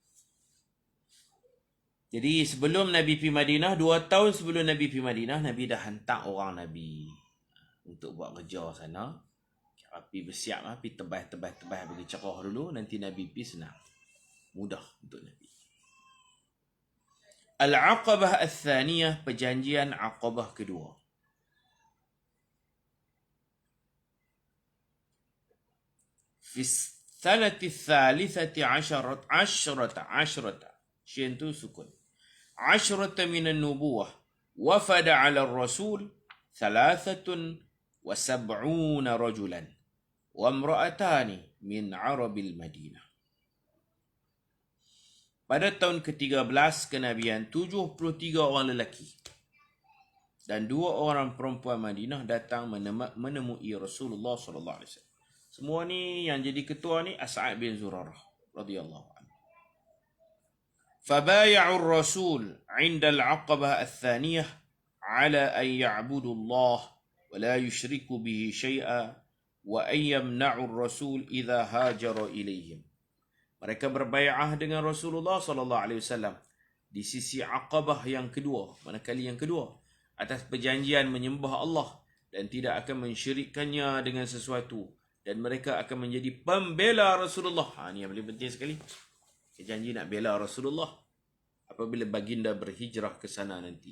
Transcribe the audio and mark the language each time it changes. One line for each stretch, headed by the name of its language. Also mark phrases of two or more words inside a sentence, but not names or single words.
Malay: Jadi sebelum Nabi pergi Madinah, 2 tahun sebelum Nabi pergi Madinah, Nabi dah hantar orang Nabi untuk buat kerja sana. Pergi bersiap, pergi tebas bagi cerah dulu, nanti Nabi pergi senang. Mudah untuk Nabi. Al-Aqabah Al-Thaniyah, perjanjian Aqabah kedua.
Arabic: في سنة ثالثة عشرة.
Malay: Syin tu sukun.
Arabic: عشرة من النبوة. وفد على الرسول 73 رجلا. وامرأتان من عرب المدينة.
Malay: Pada tahun ke-13 kenabian, 73 orang lelaki dan 2 orang perempuan Madinah datang menemui Rasulullah
Arabic: صلى الله عليه وسلم.
Malay: Semua ni yang jadi ketua ni As'ad bin Zurarah
Arabic: رضي الله عنه. فبايعوا الرسول عند العقبة الثانية على أن يعبدوا الله ولا يشركوا به شيئا وأن يمنعوا الرسول إذا هاجر إليهم.
Malay: Mereka berbai'ah dengan Rasulullah
Arabic: صلى الله عليه وسلم
Malay: di sisi Aqabah yang kedua, manakala yang kedua, atas perjanjian menyembah Allah dan tidak akan mensyirikkannya dengan sesuatu, dan mereka akan menjadi pembela Rasulullah. Ini yang paling penting sekali. Janji nak bela Rasulullah apabila baginda berhijrah ke sana nanti.